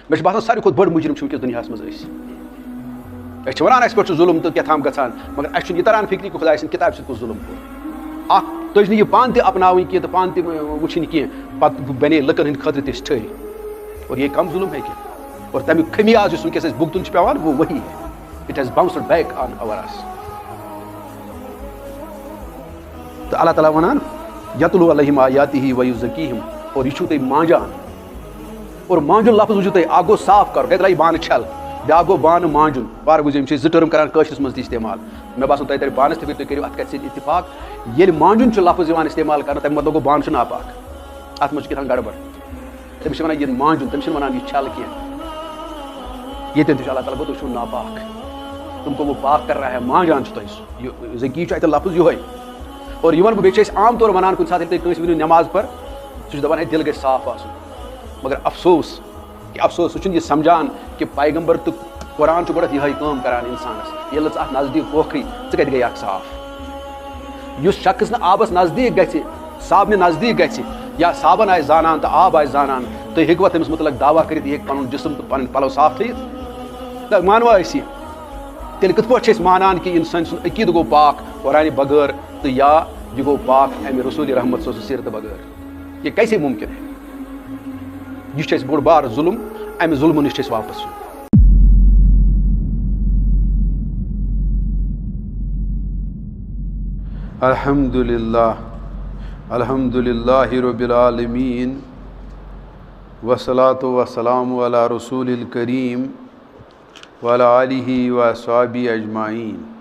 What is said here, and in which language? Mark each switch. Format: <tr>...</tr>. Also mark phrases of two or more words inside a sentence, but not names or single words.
<ks>مےٚ چھُ باسان ساروی کھۄتہٕ بٔڑ مُجرِم چھُ وٕنکٮ۪س دُنیاہَس منٛز أسۍ چھِ وَنان اَسہِ پٮ۪ٹھ چھُ ظُلم تہٕ کیٛاہ تام گژھان مگر اَسہِ چھُنہٕ یہِ تران فِکرِ کہِ خۄداے سٕنٛدِ کِتابہِ سۭتۍ کُس ظُلم کوٚر اَکھ تُج نہٕ یہِ پانہٕ تہِ اَپناوٕنۍ کینٛہہ تہٕ پانہٕ تہِ وٕچھِنۍ کینٛہہ پَتہٕ بَنے لُکَن ہٕنٛدِ خٲطرٕ تہِ ٹھٔہرۍ اور یہِ کَم ظُلم ہیٚکہِ اور تَمیُک خٔمیاز یُس وٕنکٮ۪س اَسہِ بُگتُن چھُ پیٚوان</ks> <ur>وہ وہی ہے</ur> <en>it has bounced back on over us</en> <ks>تہٕ اللہ تعالیٰ وَنان</ks> <ar>یتلو علیہم آیاتہ ویزکیہم</ar> <ks>اور یہِ چھُو تُہۍ مانٛجان اور مانٛجُن لفظ وٕچھِو تُہۍ اکھ گوٚو صاف کَرُن گَرِ درٛایہِ بانہٕ چھَل بیٛاکھ گوٚو بانہٕ مانٛجُن وارٕ بوٗزِو یِم چھِ 2 ٹٔرٕم کَران کٲشرِس منٛز تہِ اِستعمال مےٚ باسان تۄہہِ ترِ پانَس تہِ فِکرِ تُہۍ کٔرِو اَتھ کَتھِ سۭتۍ اِتفاق ییٚلہِ مانٛجُن چھُ لفظ یِوان اِستعمال کَرنہٕ تَمیُک مطلب گوٚو بانہٕ چھُ ناپاک اَتھ منٛز چھُ کیٛاہ تام گڑبڑ تٔمِس چھِ وَنان یہِ مانٛجُن تٔمِس چھِنہٕ وَنان یہِ چھَل کینٛہہ ییٚتٮ۪ن تہِ چھُ اللہ تعالیٰ گوٚو تُہۍ چھُو ناپاک</ks> <ur>تم کو وہ پاک کر رہا ہے</ur> <ks>مانٛجان چھُ تۄہہِ ذکی چھُ اَتہِ لفظ یِہوے اور یہِ وَنہٕ بہٕ بیٚیہِ چھِ أسۍ عام طور وَنان کُنہِ ساتہٕ ییٚلہِ تُہۍ کٲنٛسہِ ؤنِو نٮ۪ماز پَر سُہ چھُ دَپان ہے دِل گژھِ صاف آسُن مگر افسوس کہِ افسوس سُہ چھُنہٕ یہِ سَمجھان کہِ پیغمبر تہٕ قرآن چھُ گۄڈٕنٮ۪تھ یِہوٚے کٲم کَران اِنسانَس ییٚلہِ نہٕ ژٕ اَتھ نزدیٖک ہوکھٕے ژٕ کَتہِ گٔے اکھ صاف یُس شخص نہٕ آبَس نزدیٖک گژھِ صابنہِ نزدیٖک گژھِ یا صابن آسہِ زانان تہٕ آب آسہِ زانان تُہۍ ہیٚکوا تٔمِس مُتعلق دعوا کٔرِتھ یہِ ہیٚکہِ پَنُن جِسم تہٕ پَنٕنۍ پَلو صاف تھٲیِتھ نہ مانوا أسۍ یہِ تیٚلہِ کِتھ پٲٹھۍ چھِ أسۍ مانان کہِ اِنسان سُنٛد عقیٖدٕ گوٚو پاک قرآنہِ بغٲر تہٕ یا یہِ گوٚو پاک اَمہِ رسوٗلِ رحمت صٲب سٕنٛز سیٖرتہٕ بغٲر</ks> <ur>یہِ کیسے مُمکِن ہے</ur> <ks>یہِ چھُ اَسہِ بوٚڑ بارٕ ظُلم اَمہِ ظُلمہٕ نِش چھِ أسۍ واپس یُن</ks> <ar>الحمد للہ رب العالمین والصلاة والسلام علی رسول الکریم وعلی آلہ واصحابہ اجمعین</ar>